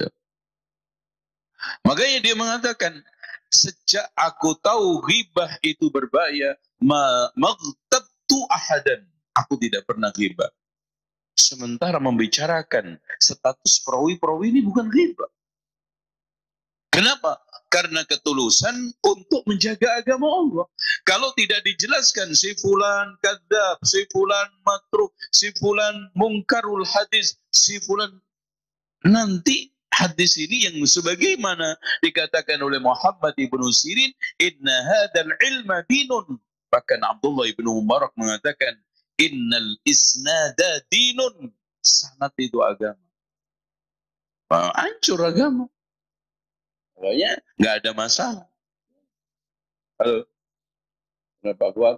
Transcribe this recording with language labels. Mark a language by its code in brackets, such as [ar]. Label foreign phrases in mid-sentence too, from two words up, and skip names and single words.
[id] Makanya dia mengatakan, sejak aku tahu ghibah itu berbahaya, [ar] ما اغتبت أحدا, [id] aku tidak pernah ghibah. Sementara membicarakan status perawi-perawi ini bukan ghibah. Kenapa? Karena ketulusan untuk menjaga agama Allah. Kalau tidak dijelaskan si fulan kadzab, si fulan matruk, si fulan [ar] منكر الحديث, [id] si fulan, nanti hadis ini yang sebagaimana dikatakan oleh Muhammad ibnu Sirin, [ar] إن هذا العلم دين. [id] Bahkan Abdullah ibnu Mubarak mengatakan, [ar] إن الإسناد دين. [id] Sanad itu agama. Hancur agama. Pokoknya nggak ada masalah. Halo, kenapa kuat?